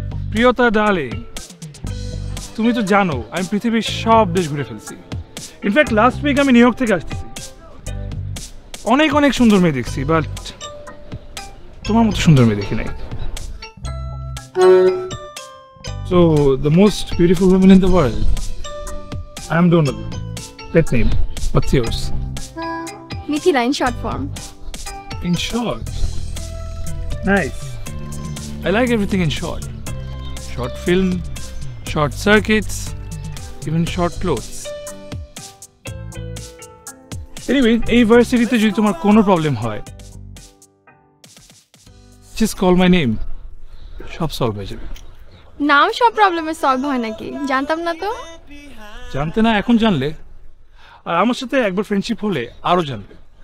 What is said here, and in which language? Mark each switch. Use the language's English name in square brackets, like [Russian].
[Bangla] প্রিয়তা darling, তুমি তো জানো আমি পৃথিবীর সব দেশ ঘুরে ফেলছি। ইনফ্যাক্ট লাস্ট উইক আমি নিউ ইয়র্ক থেকে আসতেছি। অনেক অনেক সুন্দর মেয়ে দেখছি, বাট তোমার মতো সুন্দর মেয়ে দেখি নাই। [English] So, the most beautiful woman in the world. I am Donald. Pet name. What's yours? Mithila in short form. In short. Nice. I like everything in short. Short film, short circuits, even short clothes. [Bangla] Anyway, এই ভার্সিটিতে যদি তোমার কোনো problem হয়, [English] just call my name. [Bangla] সব solve হয়ে যাবে। নাম সব প্রবলেমের সলভ হয় নাকি? জানতাম না তো। জানতে না, এখন জানলে। আর আমার সাথে একবার ফ্রেন্ডশিপ হলে আরো জানবে।